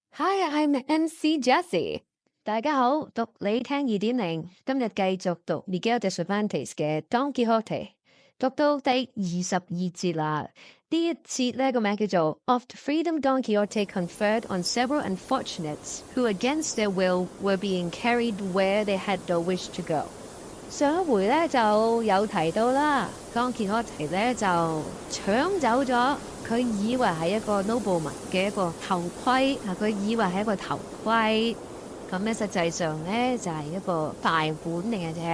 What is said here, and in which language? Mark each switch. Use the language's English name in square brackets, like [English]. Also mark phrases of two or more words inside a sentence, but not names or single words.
[English] Hi, I'm MC Jessie。 [Cantonese] 大家好，讀你聽2.0，今日繼續讀 Miguel de Cervantes 嘅 Don Quixote， 讀到第22節啦。呢一節呢個名叫做 [English] Of the freedom Don Quixote conferred on several unfortunates who against their will were being carried where they had no wish to go。 [Cantonese] 上一回咧就有提到啦，Don Quixote咧就搶走咗佢以為係一個 nobleman 嘅一個頭盔啊，佢以為係一個頭盔，咁咧實際上咧就係一個大碗嚟嘅啫。